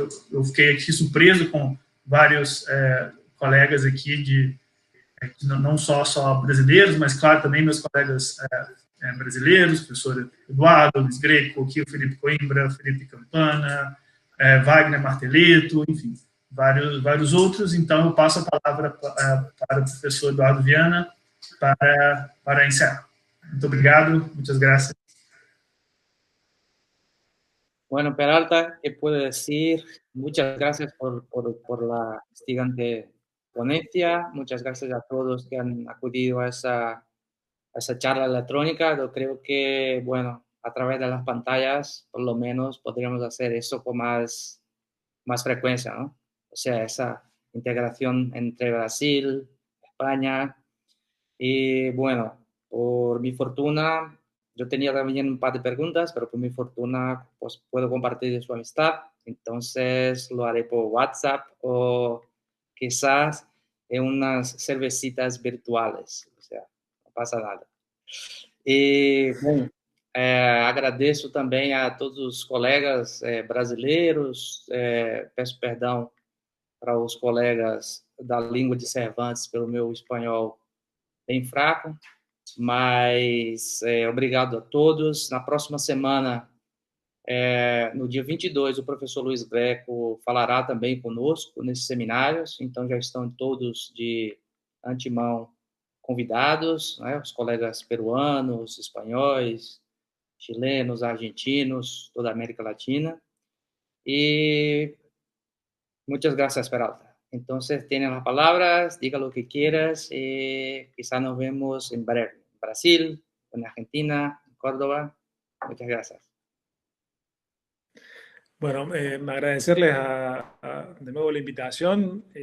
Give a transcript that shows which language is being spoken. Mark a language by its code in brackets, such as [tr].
[pt] eu fiquei aqui surpreso com vários colegas aqui, não só brasileiros, mas claro também meus colegas brasileiros, professor Eduardo, Luiz Greco, aqui o Felipe Coimbra, Felipe Campana, Wagner Marteleto, enfim, vários outros. Então, eu passo a palavra para o professor Eduardo Viana para encerrar. Muito obrigado, [es] muchas gracias. Bueno, Peralta, ¿qué puedo decir? Muchas gracias por la instigante ponencia. Muchas gracias a todos que han acudido a esa charla electrónica. Yo creo que, bueno, a través de las pantallas, por lo menos, podríamos hacer eso con más frecuencia, ¿no? O sea, esa integración entre Brasil, España. Y bueno, por mi fortuna, yo tenía también un par de preguntas, pero por mi fortuna, pues puedo compartir su amistad. Entonces lo haré por WhatsApp o quizás en unas cervecitas virtuales. O sea, no pasa nada. [pt] E, bom, agradeço também a todos os colegas brasileiros, peço perdão para os colegas da língua de Cervantes pelo meu espanhol bem fraco, mas obrigado a todos. Na próxima semana, no dia 22, o professor Luiz Greco falará também conosco nesses seminários, então já estão todos de antemão convidados, né, os colegas peruanos, espanhóis, chilenos, argentinos, toda a América Latina. [es] Y muchas gracias, Peralta. Entonces, tienes las palabras, diga lo que quieras y quizá nos vemos en breve. En Brasil, en Argentina, en Córdoba. Muchas gracias. Bueno, agradecerles de nuevo la invitación.